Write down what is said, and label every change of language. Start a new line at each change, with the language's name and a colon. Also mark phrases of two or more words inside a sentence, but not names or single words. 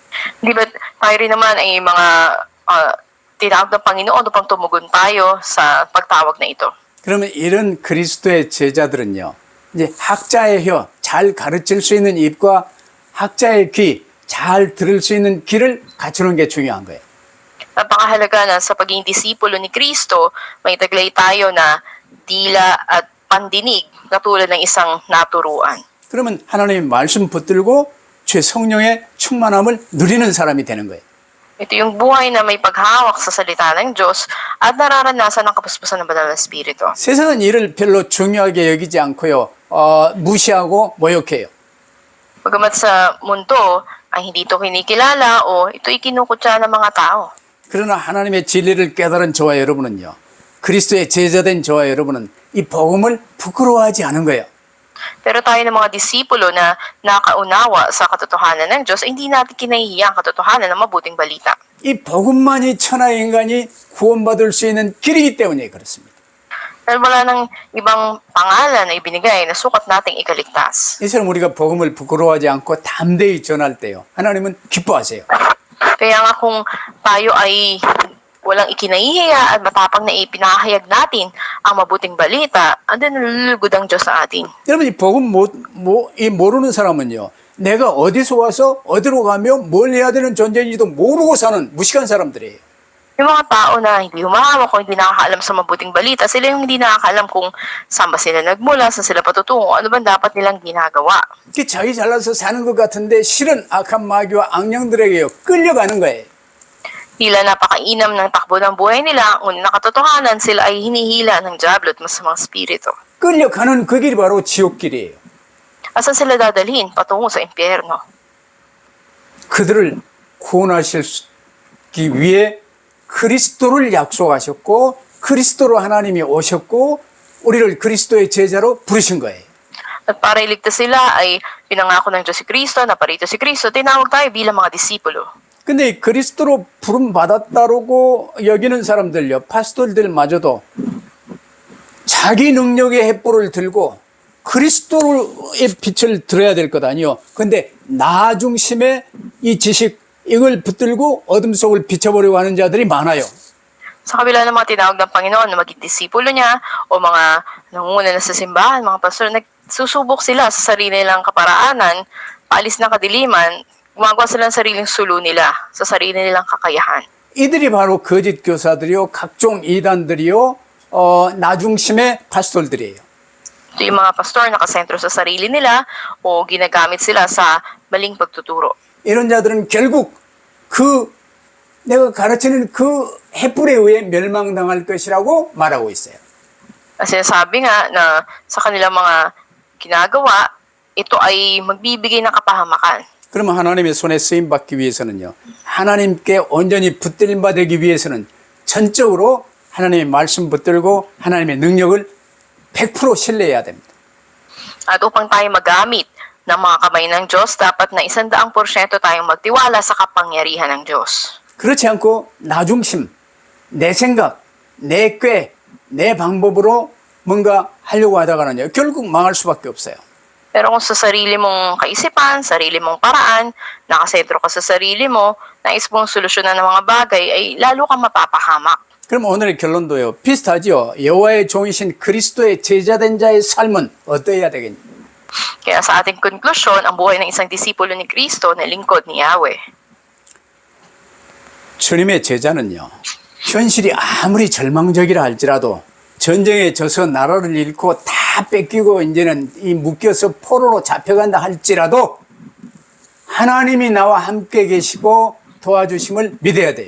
Filipino: Di ba tayo rin naman ay mga tinawag ng Panginoon upang tumugon tayo sa pagtawag na ito.
Korean: 그러면 이런 그리스도의 제자들은요, 이제 학자의 혀, 잘 가르칠 수 있는 입과 학자의 귀, 잘 들을 수 있는 귀를 갖추는 게 중요한 거예요.
Filipino: Napakahalaga na sa pagiging disipulo ni Kristo, may taglay tayo na dila at pandinig katulad ng isang naturuan.
Korean: 그러면 하나님의 말씀 붙들고 죄 성령의 충만함을 누리는 사람이 되는 거예요.
Filipino: Ito yung buhay na may paghawak sa salita ng Diyos at nararanasan ng kapuspusan ng banal na Espiritu.
Korean: 세상은 이를 별로 중요하게 여기지 않고요, 무시하고 모욕해요.
Filipino: Bagamat sa mundo ay hindi ito kinikilala o ito ikinukutya ng mga tao.
Korean: 그러나 하나님의 진리를 깨달은 저와 여러분은요, 그리스도의 제자된 저와 여러분은 이 복음을 부끄러워하지 않은 거예요.
Filipino: Pero tayo ng mga disipulo na nakaunawa sa katotohanan ng Diyos, ay hindi natin kinahihiya ang katotohanan ng mabuting balita.
Korean: 이 복음만이 천하의 인간이 구원받을 수 있는 길이기 때문에 그렇습니다.
Filipino: Dahil wala ng ibang pangalan na ibinigay na sukat nating ikaligtas.
Korean: 이처럼 우리가 복음을 부끄러워하지 않고 담대히 전할 때요, 하나님은 기뻐하세요.
Filipino: Kaya nga kung tayo ay walang ikinahihiya at matapang na ipinahayag natin ang mabuting balita, andun nalulugod ang Diyos sa atin.
Korean: 여러분, 이 복음 모르는 사람은요, 내가 어디서 와서 어디로 가며 뭘 해야 되는 존재인지도 모르고 사는 무식한 사람들이에요.
Filipino: Yung mga tao na hindi humahawak o hindi nakakaalam sa mabuting balita, sila yung hindi nakakaalam kung saan ba sila nagmula, saan sila patutungo, ano ba dapat nilang ginagawa.
Korean: 자기 잘나서 사는 것 같은데 실은 악한 마귀와 악령들에게요, 끌려가는 거예요.
Filipino: Tila napakainam ng takbo ng buhay nila, ngunit nakatotohanan sila ay hinihila ng diablo at masamang spirito.
Korean: 끌려가는 그 길이 바로 지옥길이에요.
Filipino: Asan sila dadalhin? Patungo sa impyerno.
Korean: 그들을 구원하시기 위해 그리스도를 약속하셨고, 그리스도로 하나님이 오셨고, 우리를 그리스도의 제자로 부르신 거예요.
Filipino: At para iligtas sila ay pinangako ng Diyos si Kristo, naparito si Kristo, tinawag tayo bilang mga disipulo.
Korean: 근데 그리스도로 부름 받았다고 여기는 사람들요, 파스tor들마저도 자기 능력의 횃불을 들고 그리스도의 빛을 들어야 될 것 아니요. 근데 나 중심의 이 지식, 이걸 붙들고 어둠 속을 비춰보려고 하는 자들이 많아요.
Filipino: Sa kabila ng mga tinawag ng Panginoon na maging disipulo niya o mga nangunguna na sa simbahan, mga pastor, nagsusubok sila sa sarili nilang kaparaanan, paalis ng kadiliman, gumagawa sila ng sariling sulo nila, sa sarili nilang kakayahan.
Korean: 이들이 바로 거짓 교사들이요, 각종 이단들이요, 나 중심의 파스tor들이에요.
Filipino: Ito yung mga pastor nakasentro sa sarili nila o ginagamit sila sa maling pagtuturo.
Korean: 이런 자들은 결국 내가 가르치는 그 횃불에 의해 멸망당할 것이라고 말하고 있어요.
Filipino: Kasi sabi nga na sa kanilang mga ginagawa, ito ay magbibigay ng kapahamakan.
Korean: 그러면 하나님의 손에 쓰임 받기 위해서는요, 하나님께 온전히 붙들림 받기 위해서는 전적으로 하나님의 말씀 붙들고 하나님의 능력을 100% 신뢰해야 됩니다.
Filipino: At upang tayo magamit ng mga kamay ng Diyos, dapat na 100% tayong magtiwala sa kapangyarihan ng Diyos.
Korean: 그렇지 않고 나 중심, 내 생각, 내 꾀, 내 방법으로 뭔가 하려고 하다가는요, 결국 망할 수밖에 없어요.
Filipino: Pero kung sa sarili mong kaisipan, sarili mong paraan, nakasentro ka sa sarili mo, nais mong solusyonan ng mga bagay, ay lalo kang mapapahamak.
Korean: 그럼 오늘의 결론도요, 비슷하지요. 여호와의 종이신 그리스도의 제자된 자의 삶은 어떠해야 되겠냐?
Filipino: Kaya sa ating konklusyon, ang buhay ng isang disipulo ni Kristo na lingkod ni Yahweh.
Korean: 주님의 제자는요, 현실이 아무리 절망적이라 할지라도 전쟁에 져서 나라를 잃고 다 뺏기고 이제는 묶여서 포로로 잡혀간다 할지라도 하나님이 나와 함께 계시고 도와주심을 믿어야 돼요.